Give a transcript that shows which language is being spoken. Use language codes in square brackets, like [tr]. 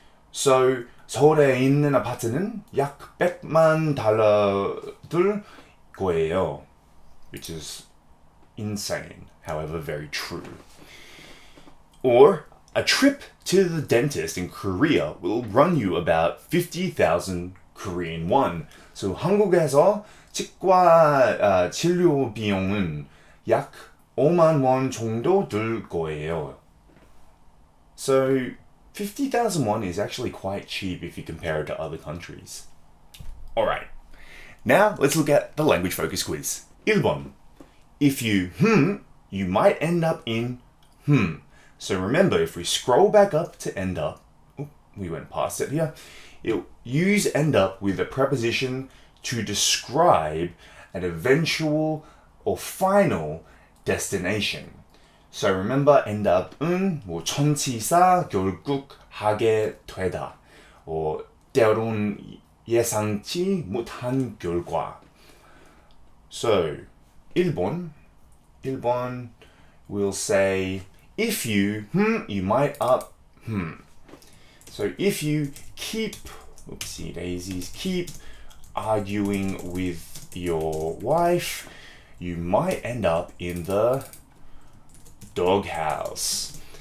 [ko] So 서울에 있는 아파트는 약 $100만 들 거예요. [en] Which is insane, however very true. Or a trip to the dentist in Korea will run you about 50,000 Korean won. [ko] So 한국에서 치과 치료 비용은 약 5만 원 정도 들 거예요. [en] So 50,000 won is actually quite cheap if you compare it to other countries. Alright, now let's look at the language focus quiz. [ko] 1번. [en] If you you might end up in So remember, if we scroll back up to end up, we went past it here, it'll use end up with a preposition to describe an eventual or final destination. So remember, [ko] end up은 뭐 전치사 결국 하게 되다, or 때론 예상치 못한 결과. [en] So 1번 we'll say if you you might up So if you keep oopsie daisies keep arguing with your wife, you might end up in the doghouse.